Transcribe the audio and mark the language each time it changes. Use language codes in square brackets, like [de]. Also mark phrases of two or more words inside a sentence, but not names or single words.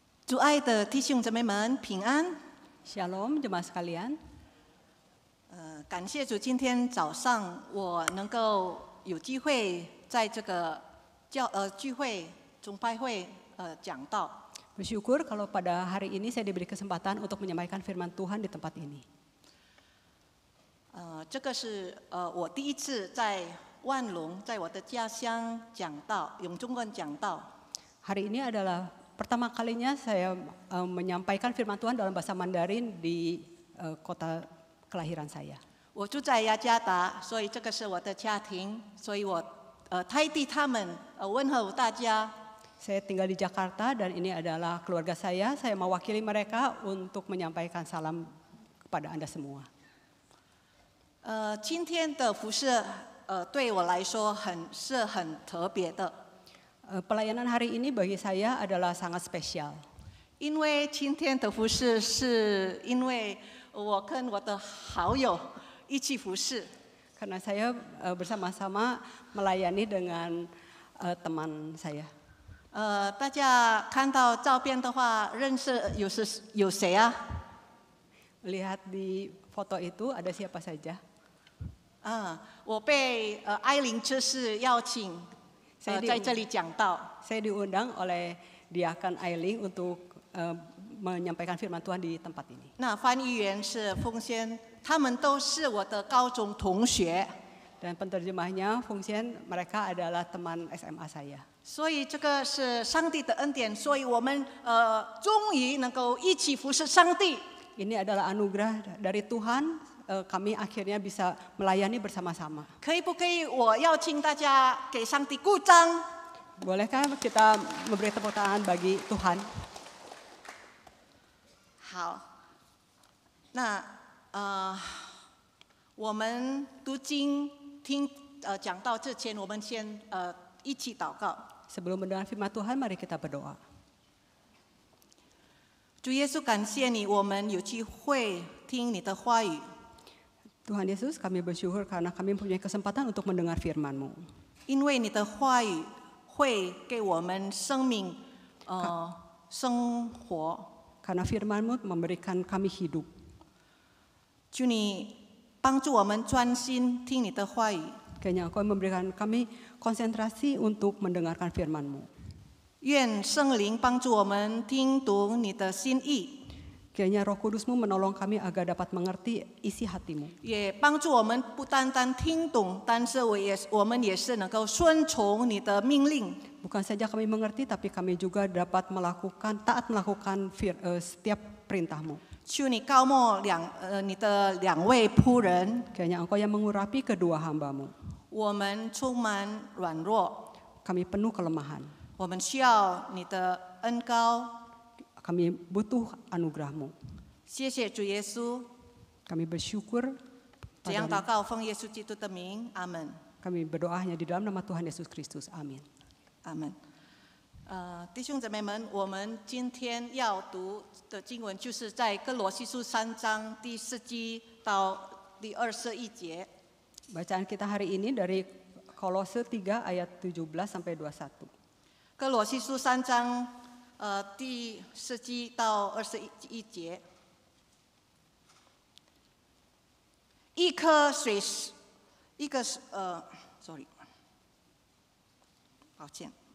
[zh] 主爱的弟兄姊妹们平安。 [id] Shalom jemaat sekalian. [zh] 感谢主，今天早上我能够有机会在这个聚会崇拜会讲道。 [id] Bersyukur kalau pada hari ini saya diberi kesempatan untuk menyampaikan firman Tuhan di tempat ini. [zh] 这个是我第一次在万隆，在我的家乡讲道，永中观讲道。 [id] Hari ini adalah pertama kalinya saya menyampaikan firman Tuhan dalam bahasa Mandarin di kota kelahiran saya. [zh] 我住在雅加达，所以这个是我的家庭，所以我代替他们问候大家。 [id] Saya tinggal di Jakarta dan ini adalah keluarga saya. Saya mewakili mereka untuk menyampaikan salam kepada Anda semua. [zh] 今天的服事对我来说是很特别的。 [id] Pelayanan hari ini bagi saya adalah sangat spesial. [zh] 因为今天的服事是因为我跟我的好友一起服事。 [id] Karena saya bersama-sama melayani dengan teman saya. [zh] 大家看到照片的话，认识有谁啊？ [id] Lihat di foto itu ada siapa saja? [zh] 我被艾琳执事邀请在这里讲道。 [id] Saya diundang oleh Diakan Ailing untuk menyampaikan firman Tuhan di tempat ini. [zh] 那翻译员是凤仙，他们都是我的高中同学。 [id] Dan penterjemahnya Fung Xian, mereka adalah teman SMA saya. [zh] 所以这个是上帝的恩典，所以我们终于能够一起服侍上帝。 [id] Ini adalah anugerah dari Tuhan, kami akhirnya bisa melayani bersama-sama. [zh] 可以不可以？我邀请大家给上帝鼓掌。 [id] Bolehkah kita memberi tepuk tangan bagi Tuhan? [zh] 好，那我们读经听讲道之前，我们先一起祷告。 [id] Sebelum mendengar firman Tuhan, mari kita berdoa. [zh] 主耶稣，感谢你，我们有机会听你的话语。 [id] Tuhan Yesus, kami bersyukur karena kami mempunyai kesempatan untuk mendengar firman-Mu. [zh] 因为你的话语会给我们生命生活。 [id] Karena firman-Mu memberikan kami hidup. [zh] 求你帮助我们专心听你的话语。 [id] Kiranya Engkau memberikan kami konsentrasi untuk mendengarkan firman-Mu. [zh] 愿圣灵帮助我们听读你的心意。 [id] Kiranya Roh Kudus-Mu menolong kami agar dapat mengerti isi hati-Mu. [zh] 也帮助我们不单单听懂，但是我们也是能够顺从你的命令。 [id] Bukan saja kami mengerti, tapi kami juga dapat taat melakukan setiap perintah-Mu. [zh] 求你高莫你的两位仆人， [id] Kiranya Engkau yang mengurapi kedua hamba-Mu. [zh] 我们充满软弱， [id] Kami penuh kelemahan. [zh] 我们需要你的恩膏。 [id] Kami butuh anugerah-Mu. [zh] 谢谢主耶稣， [id] Kami bersyukur [zh] 这样 [id] padamu. [zh] 祷告，奉耶稣基督的名，阿门， [id] Kami berdoa hanya di dalam nama Tuhan Yesus Kristus. Amin. [zh] 阿门。弟兄姊妹们，我们今天要读的经文就是在哥罗西书3章第4节到第21节。 Bacaan kita hari ini dari Kolose 3 ayat 17 sampai 21. 哥罗西书3章第4节到21节。一颗水，抱歉。